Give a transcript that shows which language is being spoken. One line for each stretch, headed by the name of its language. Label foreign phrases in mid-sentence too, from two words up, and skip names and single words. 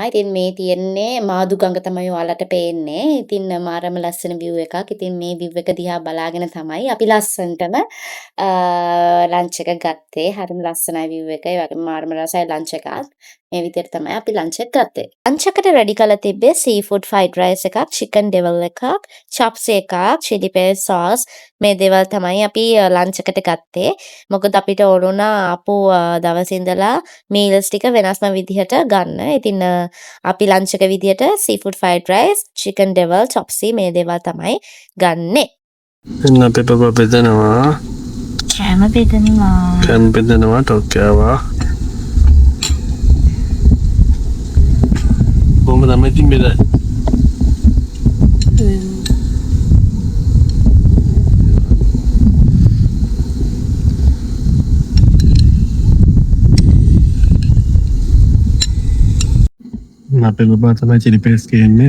Sinhala: ඉතින් මේ තියෙන්නේ මාදු ගඟ තමයි ඔයාලට පේන්නේ. ඉතින් මාරම ලස්සන view එකක්. ඉතින් මේ view එක දිහා බලාගෙන තමයි අපි ලස්සනටම ලන්ච් එක ගත්තේ. හරිම ලස්සනයි view එක. ඒ වගේම මාරම රසයි ලන්ච් එකත්. මේ විදිහට තමයි අපි ලන්ච් එක ගත්තේ. ලන්ච් එකට රෙඩි කරලා තිබ්බේ
English: seafood fried rice
Sinhala: එකක්,
English: chicken devil
Sinhala: එකක්, chops එකක්,
English: chili paste sauce
Sinhala: මේ දේවල් තමයි අපි ලන්ච් එකට ගත්තේ. මොකද අපිට ඕනුණා ආපු දවසේ ඉඳලා මීල්ස් ටික වෙනස්ම විදිහට ගන්න. ඉතින් අපි ලන්ච් එක විදිහට
English: seafood fried rice, chicken devil,
Sinhala: chops මේ දේවල් තමයි ගන්නෙ. එන්න අපේ පපා බෙදනවා. කෑම බෙදනවා. කෑම බෙදනවා ටොක්කෑවා. කොහොමද තමයි ඉතින් බෙදන්නේ? අපේ බබා තමයි
English: chili paste
Sinhala: කියන්නේ.